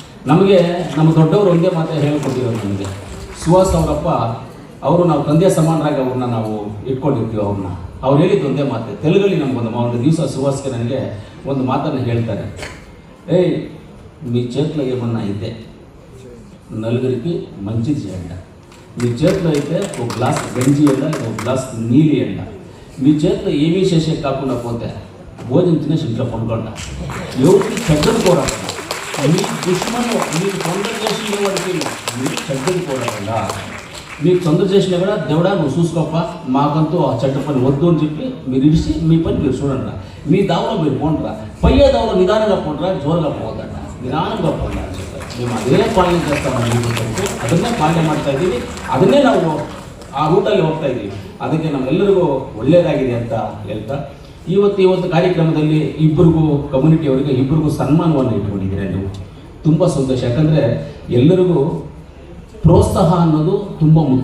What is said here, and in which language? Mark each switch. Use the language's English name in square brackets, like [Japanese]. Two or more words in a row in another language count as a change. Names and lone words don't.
[Kannada] ನಮಗೆ ನಮ್ಮ ದೊಡ್ಡವರು ಒಂದೇ ಮಾತೇ ಹೇಳ್ಕೊಟ್ಟಿರೋರು ನಮಗೆ. ಸುಹಾಸ್ ಅವರಪ್ಪ ಅವರು ನಾವು ತಂದೆ ಸಮಾನರಾಗಿ ಅವ್ರನ್ನ ನಾವು ಇಟ್ಕೊಂಡಿರ್ತೀವಿ. ಅವ್ರು ಹೇಳಿದ್ದು ಒಂದೇ ಮಾತೆ. ತೆಲುಗಲ್ಲಿ ನಮಗೊಂದು ದಿವಸ ಸುಹಾಸ್ಗೆ ನನಗೆ ಒಂದು ಮಾತನ್ನು ಹೇಳ್ತಾರೆ. [Telugu] ఏయ్ మీ చేతిలో ఏమన్నా అయితే నలుగురికి మంచిది చేయండి. మీ చేతిలో అయితే ఒక గ్లాస్ గంజి ఇవ్వండి, లేదా ఒక గ్లాస్ నీళ్ళు ఇవ్వండి. మీ చేతిలో ఏమీ చేసే కాకుండా పోతే భోజనం తినేసి ఇంట్లో పండుకోండి. ఎవరికి చెడ్డది కోరాలి. మీ దుష్మను మీకు తొందర చేసిన వాడికి మీరు చెడ్డది కోరాలా. మీకు తొందర చేసినా కూడా దేవుడా నువ్వు చూసుకోప్ప, మాకంటూ ఆ చెడ్డ పని వద్దు అని చెప్పి మీరు ఇడిచి మీ పని మీరు చూడండి. మీ దావలో మీరు పోండిరా. పయ్యే దావలో నిదానంగా పోండిరా, జోరుగా పోవద్దట, నిదానంగా పోండి అని చెప్పారు. మేము అదే ಪಾಲನೆ చేస్తామని [Kannada] ಅದನ್ನೇ ಪಾಲನೆ ಮಾಡ್ತಾ ಇದ್ದೀವಿ. ಅದನ್ನೇ ನಾವು ಆ ರೂಟಲ್ಲಿ ಹೋಗ್ತಾ ಇದ್ದೀವಿ. ಅದಕ್ಕೆ ನಮ್ಮೆಲ್ಲರಿಗೂ ಒಳ್ಳೆಯದಾಗಿದೆ ಅಂತ ಹೇಳ್ತಾ ಇವತ್ತು ಕಾರ್ಯಕ್ರಮದಲ್ಲಿ ಇಬ್ಬರಿಗೂ ಕಮ್ಯುನಿಟಿಯವರಿಗೆ ಇಬ್ಬರಿಗೂ ಸನ್ಮಾನವನ್ನು ಇಟ್ಕೊಂಡಿದ್ದೀರಾ ನೀವು. ತುಂಬ ಸಂತೋಷ. ಯಾಕಂದರೆ ಎಲ್ಲರಿಗೂ ಪ್ರೋತ್ಸಾಹ ಅನ್ನೋದು ತುಂಬ ಮುಖ್ಯ.